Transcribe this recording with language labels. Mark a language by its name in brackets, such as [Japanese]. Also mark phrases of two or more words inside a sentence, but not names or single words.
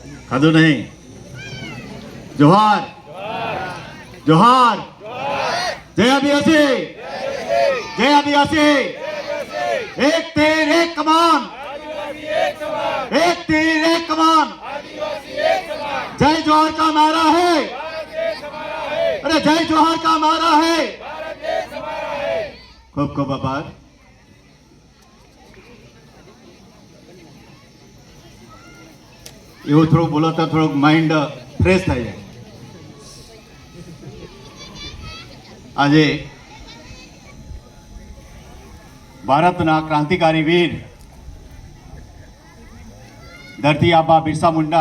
[Gujarati] ખાધું નહીં? જોહાર જોહાર, જય આદિવાસી, જય આદિવાસી। [Hindi] एक तीर एक कमान, एक तीर एक कमान, जय जोहर का नारा है, अरे जय जोहर का नारा है। [Gujarati] ખૂબ ખૂબ આભાર। એવું થોડું બોલો તો થોડુંક [English] mind fresh [Gujarati] થઈ જાય। આજે ભારતના ક્રાંતિકારી વીર ધરતી આબા બિરસા મુંડા